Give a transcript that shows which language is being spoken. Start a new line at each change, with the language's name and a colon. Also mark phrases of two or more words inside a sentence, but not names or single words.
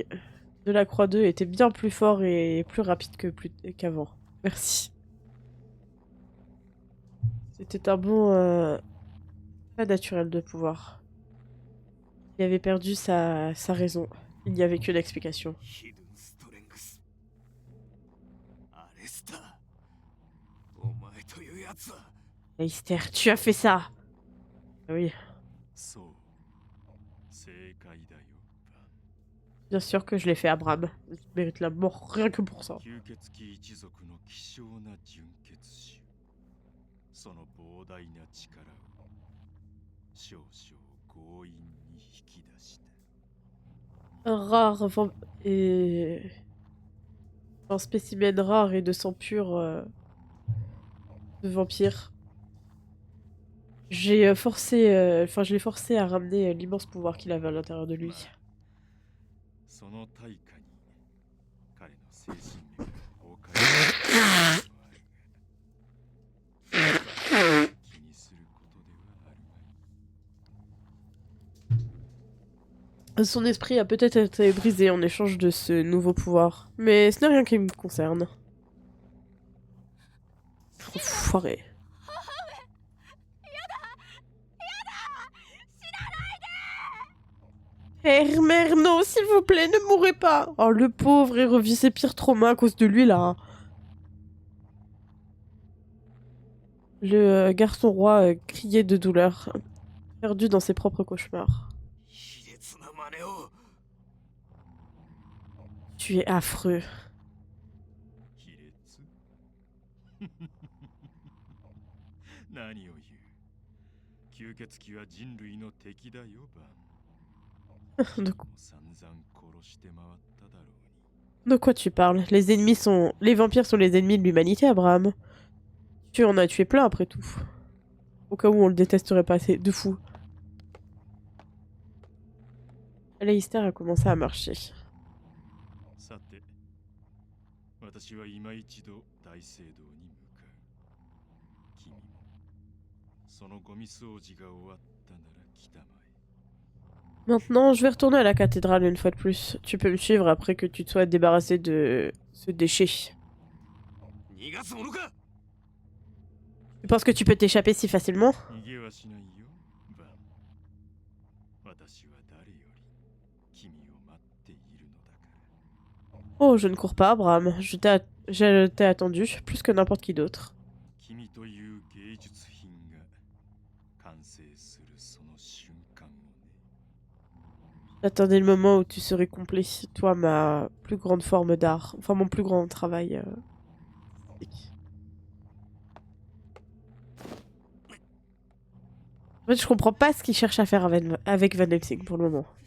French: De la Croix 2 était bien plus fort et plus rapide qu'avant. Merci. C'était un bon pas naturel de pouvoir. Il avait perdu sa raison. Il n'y avait qu'une explication.
English: Hidden Strength
Japanese: アレスターお前というやつは
French: Alistair, tu as fait ça! Ah oui,
Japanese: そう正解だよバン
French: bien sûr que je l'ai fait à Bram. Il mérite la mort rien que pour ça.
Japanese: 吸血鬼一族の希少な純血種その膨大な力を少々強引に引き出した
French: Un rare et un spécimen rare et de sang pur de vampire. J'ai je l'ai forcé à ramener l'immense pouvoir qu'il avait à l'intérieur de lui.
Japanese: その対価に彼の精神力が崩壊したのはあるが気にすることではあるまい
French: Son esprit a peut-être été brisé en échange de ce nouveau pouvoir, mais ce n'est rien qui me concerne. Enfoiré. Mère, non, s'il vous plaît, ne mourrez pas. Oh, le pauvre, il revit ses pires traumas à cause de lui, là. Le garçon roi criait de douleur, perdu dans ses propres cauchemars.
Japanese: 卑劣な真似を。
French: Tu es affreux.
Japanese: 卑劣何を言う吸血鬼は人類の敵だよバン
French: De,
Japanese: 散々殺して回っただろうに
French: de quoi tu parles? Les vampires sont les ennemis de l'humanité, Abraham. Tu en as tué plein après tout. Au cas où on le détesterait pas assez de fou. Aleister a commencé à marcher.
Japanese: さて私は今一度大聖堂に向かう君もそのゴミ掃除が終わったなら来たまえ
French: Maintenant, je vais retourner à la cathédrale une fois de plus. Tu peux me suivre après que tu te sois débarrassé de ce déchet.
Japanese: 逃がすものか。
French: Tu penses que tu peux t'échapper si facilement?
Japanese: 逃げはしないよバン私は誰より君を待っているのだから
French: Oh, je ne cours pas, Abraham. Je t'ai attendu, plus que n'importe qui d'autre.
Japanese: 君という芸術品が完成するその瞬間をね
French: J'attendais le moment où tu serais complet. Toi, ma plus grande forme d'art. Enfin, mon plus grand travail. En fait, je comprends pas ce qu'il cherche à faire avec Van Helsing pour le moment.